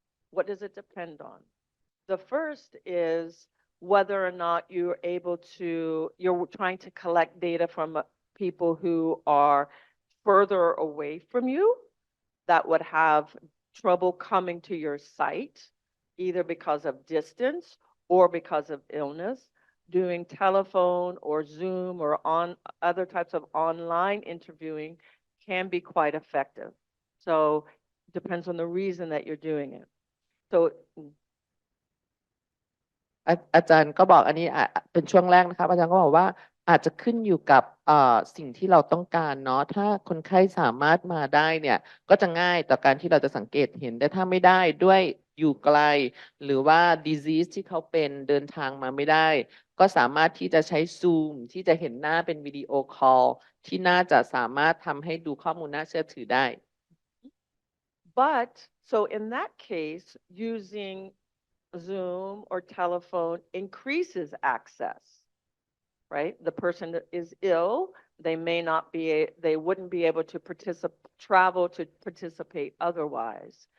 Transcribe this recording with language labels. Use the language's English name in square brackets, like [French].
[English] What does it depend on? The first is whether or not you're trying to collect data from people who are further away from you, that would have trouble coming to your site, either because of distance or because of illness. Doing telephone or Zoom or on other types of online interviewing can be quite effective. So depends on the reason that you're doing it. So [Thai] อาจารย์ก็บอกอันนี้เป็นช่วงแรกนะครับอาจารย์ก็บอกว่าอาจจะขึ้นอยู่กับสิ่งที่เราต้องการเนาะถ้าคนไข้สามารถมาได้เนี่ยก็จะง่ายต่อการที่เราจะสังเกตเห็นแต่ถ้าไม่ได้ด้วยอยู่ไกลหรือว่า disease ที่เขาเป็นเดินทางมาไม่ได้ก็สามารถที่จะใช้ Zoom ที่จะเห็นหน้าเป็นวิดีโอคอลที่น่าจะสามารถทำให้ดูข้อมูลน่าเชื่อถือได้ [English] But so in that case, using Zoom or telephone increases access, right? The person that is ill, they wouldn't be able to travel to participate otherwise.